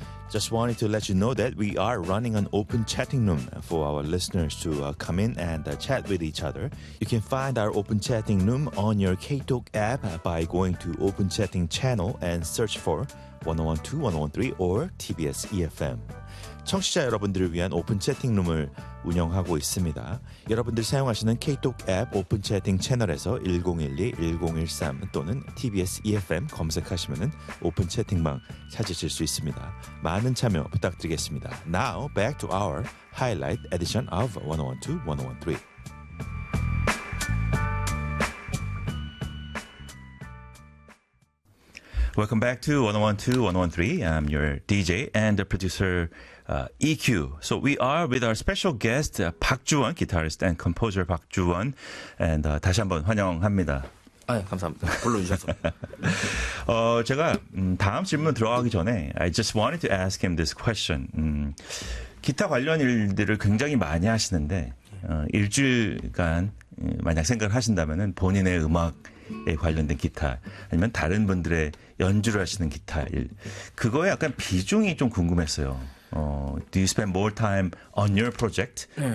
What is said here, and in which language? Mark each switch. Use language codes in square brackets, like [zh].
[en] Just wanted to let you know that we are running an open chatting room for our listeners to come in and chat with each other. You can find our open chatting room on your KTalk app by going to Open Chatting Channel and search for 101.2, 101.3 or TBS EFM. [ko] 청취자 여러분들을 위한 오픈 채팅룸을 운영하고 있습니다. 여러분들 사용하시는 KTalk 앱 오픈 채팅 채널에서 1012-1013 또는 TBS EFM 검색하시면 오픈 채팅방 찾으실 수 있습니다. 많은 참여 부탁드리겠습니다. [en] Now back to our highlight edition of 101.2, 101.3. Welcome back to 101.2, 101.3. I'm your DJ and the producer, EQ. So we are with our special guest, 박주원, guitarist and composer 박주원. [ko] And 다시 한번 환영합니다. 아, 감사합니다. 불러주셔서. 제가 다음 질문 들어가기 전에 [en] I just wanted to ask him this question. [ko] 기타 관련 일들을 굉장히 많이 하시는데 일주일간 만약 생각을 하신다면 본인의 음악 에 관련된 기타 아니면 다른 분들의 연주를 하시는 기타 일 그거에 약간 비중이 좀 궁금했어요. [en] Do you spend more time on your project 네.